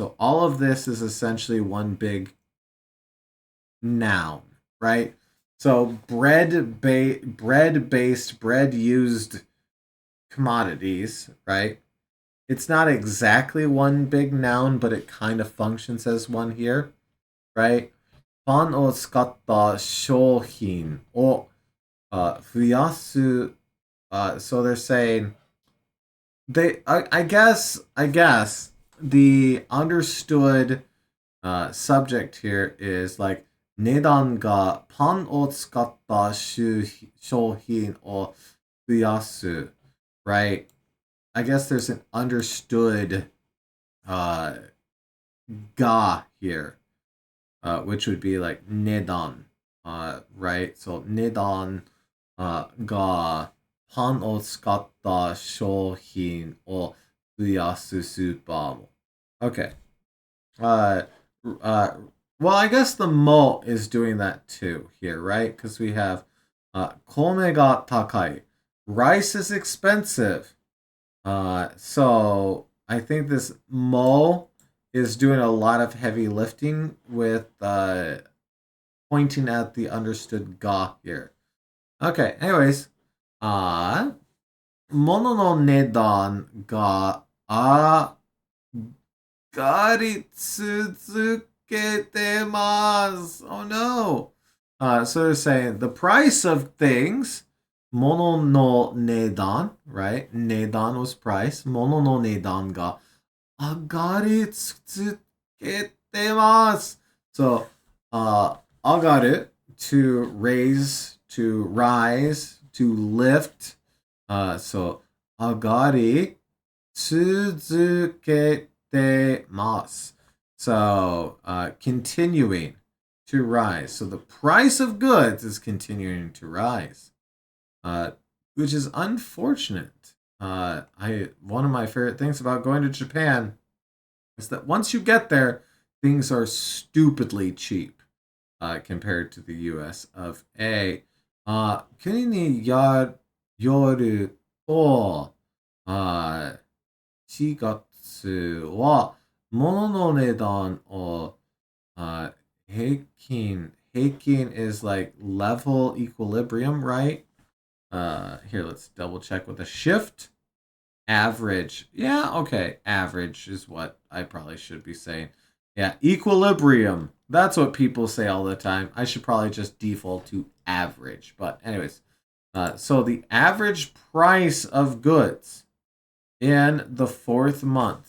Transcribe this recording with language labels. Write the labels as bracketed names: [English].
[English] So all of this is essentially one big noun, right? So bread based, bread used commodities, right? It's not exactly one big noun, but it kind of functions as one here, right? [Japanese] パンを使った商品を増やす [English] so they're saying I guess the understood subject here is like [Japanese] 値段がパンを使った商品を増やす [English] right? I guess there's an understood uh, ga here, which would be like 値段, right? [Japanese] So 値段がパンを使った商品を増やすスーパーも. [English] Okay. Uh, well, I guess the mo is doing that too here, right? Because we have kome ga takai. Rice is expensive. So I think this mo is doing a lot of heavy lifting with pointing at the understood ga here. [Japanese] Okay, anyways, 物の値段が上がり続けてます。 [English] Oh no. So they're saying the price of things, [Japanese] 物の値段, [English] right? 値段 was price. [Japanese] 物の値段が上がり続けてます。 [English] So, 上がる to raise, to rise, to lift. [Japanese] So, 上がり続けてます. [English] So, continuing to rise. So the price of goods is continuing to rise, which is unfortunate. One of my favorite things about going to Japan is that once you get there, things are stupidly cheap compared to the U.S. of A. [Japanese] 国によると、4月は物の値段を平均 [English] is like level equilibrium, right? Here, let's double check with a shift. Average. Yeah, okay. Average is what I probably should be saying. Yeah, equilibrium. That's what people say all the time. I should probably just default to average. But anyways, so the average price of goods in the fourth month.